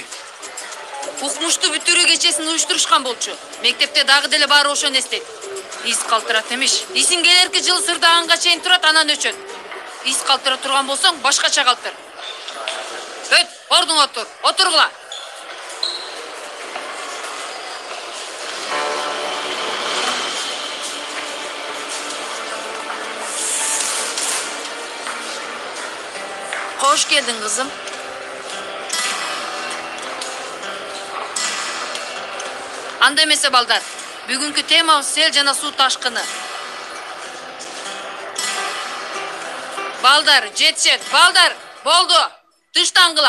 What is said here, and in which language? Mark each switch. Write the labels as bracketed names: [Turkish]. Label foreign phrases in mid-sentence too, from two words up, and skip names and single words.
[Kyrgyz] Укмушту бүтүрүү кечесин уюштурушкан болчу. Мектепте дагы деле баары ошону эстейт. Из калтырат эмиш. Исиң келерки жылы сырдаганга чейин турат, анан өчөт. Из калтыра турган болсоң, башкача калтыр. Өт, ордуңа отур. Отургула. [Turkish] Hoş geldin kızım. [Kyrgyz] Анда эмесе балдар. Бүгүнкү темабыз сел жана суу ташкыны. Балдар, жетишет. Балдар, болду. Тыштангыла.